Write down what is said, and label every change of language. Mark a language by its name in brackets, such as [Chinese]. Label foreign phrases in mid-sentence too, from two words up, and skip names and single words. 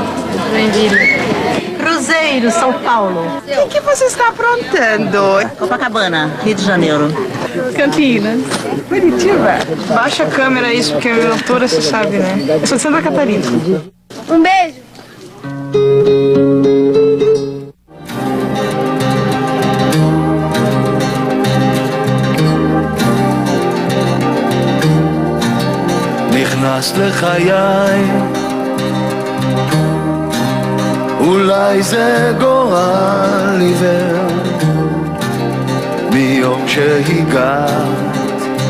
[Portuguese] Cruzeiro, São Paulo. O que você está aprontando? Copacabana, Rio de Janeiro. Campinas. Curitiba. Baixa a câmera isso, porque a altura você sabe, né? Eu sou de Santa Catarina. Um beijo. [Hebrew] נכנס לחיי, אולי זה גורל עיוור, מיום שהגעת